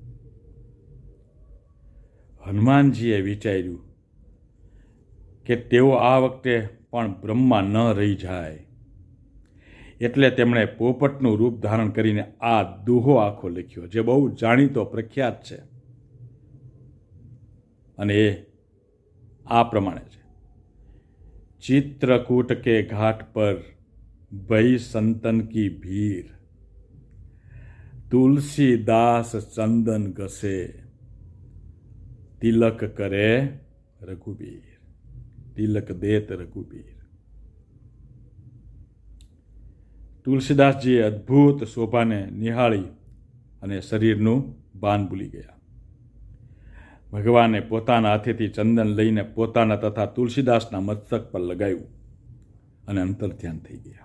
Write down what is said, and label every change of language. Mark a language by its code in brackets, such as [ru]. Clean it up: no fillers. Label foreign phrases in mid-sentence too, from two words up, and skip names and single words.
[gu] હનુમાનજીએ વિચાર્યું કે તેઓ આ વખતે પણ બ્રહ્મા ન રહી જાય, એટલે તેમણે પોપટનું રૂપ ધારણ કરીને આ દુહો આખો લખ્યો, જે બહુ જાણીતો પ્રખ્યાત છે. અને એ આ પ્રમાણે છે: [hi] चित्रकूट के घाट पर भई संतन की भीड़, तुलसीदास चंदन घसे, तिलक करे रघुबीर, तिलक देत रघुबीर. [gu] તુલસીદાસજીએ અદ્ભુત શોભાને નિહાળી અને શરીરનું ભાન ભૂલી ગયા. ભગવાને પોતાના હાથેથી ચંદન લઈને પોતાના તથા તુલસીદાસના મસ્તક પર લગાવ્યું અને અંતર્ધ્યાન થઈ ગયા.